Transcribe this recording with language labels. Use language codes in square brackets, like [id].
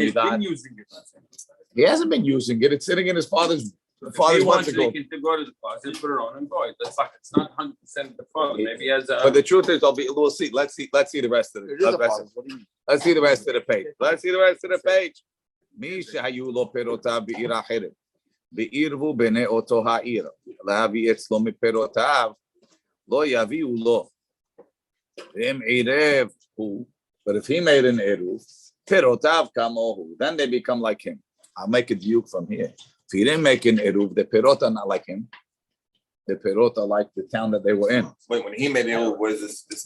[en] He's been using it. He hasn't been using it. It's sitting in his father's. The father wants to go. He can go to the closet, put it on, and go. That's like it's not 100% the father. Maybe he has a. But the truth is, we'll see. Let's see the rest of it. Let's see the rest of the page. Let's see the rest of the page. [he] מי שהיו לו פירותיו בעיר אחרת, בעירבו בני אותו העיר, להביא אצלו מפירותיו, לא יביאו לו. אם עירב הוא, [en] but if he made an עירוב, [he] פירותיו כמוהו, [en] then they become like him. I'll make a diuk from here. If he didn't make an eruv, the perot are not like him. The perot are like the town that they were in. Wait, when he made it, what is this?